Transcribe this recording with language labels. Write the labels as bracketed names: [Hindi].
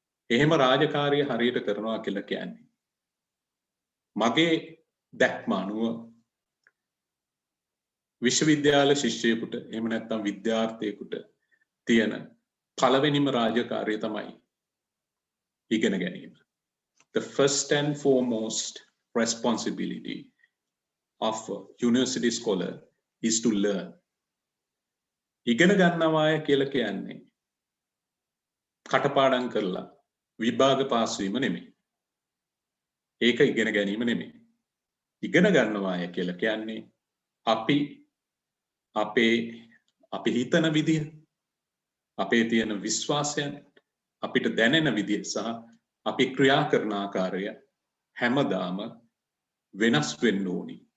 [Sinhala] එහෙම රාජකාරිය හරියට කරනවා කියලා කියන්නේ මගේ දැක්ම අනුව විශ්වවිද්‍යාල ශිෂ්‍යයෙකුට එහෙම නැත්නම් විද්‍යාර්ථියෙකුට තියෙන පළවෙනිම රාජකාරිය තමයි ඉගෙන ගැනීම. [English] The first and foremost responsibility of a university scholar is to learn. [Sinhala] ඉගෙන ගන්නවාය කියලා කියන්නේ කටපාඩම් කරලා විභාග පාස් වීම නෙමෙයි. ඒක ඉගෙන ගැනීම නෙමෙයි. ඉගෙන ගන්නවාය කියලා කියන්නේ අපි හිතන විදිය, අපේ තියෙන විශ්වාසයන්, අපිට දැනෙන විදිය සහ අපි ක්‍රියා කරන ආකාරය හැමදාම වෙනස් වෙන්න ඕනි.